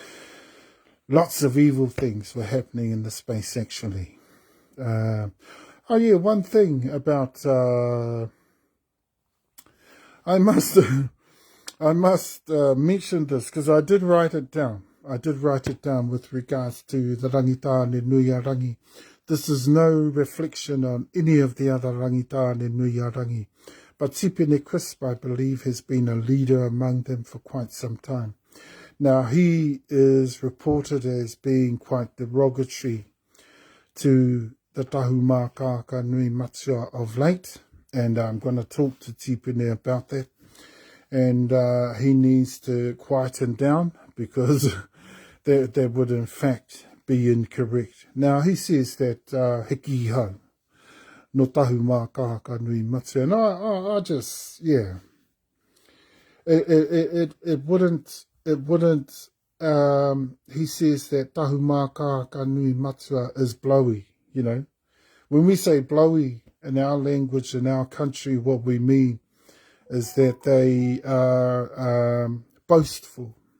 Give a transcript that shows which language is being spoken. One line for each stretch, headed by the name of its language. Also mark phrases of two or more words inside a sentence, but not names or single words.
English: Lots of evil things were happening in the space, actually. One thing about... I must mention this, because I did write it down. With regards to the rangitane nui a rangi. This is no reflection on any of the other rangitane nui a rangi. But Tipene Crisp, I believe, has been a leader among them for quite some time. Now, he is reported as being quite derogatory to the Tahumaakaakanuimatua of late. And I'm going to talk to Tipene about that. And he needs to quieten down, because that would in fact be incorrect. Now, he says that
Māori: heki hau no Tahumaakaakanuimatua.
English: And I just, yeah. It wouldn't, he says that Tahumaakaakanuimatua is blowy, When we say blowy in our language, in our country, what we mean is that they are boastful.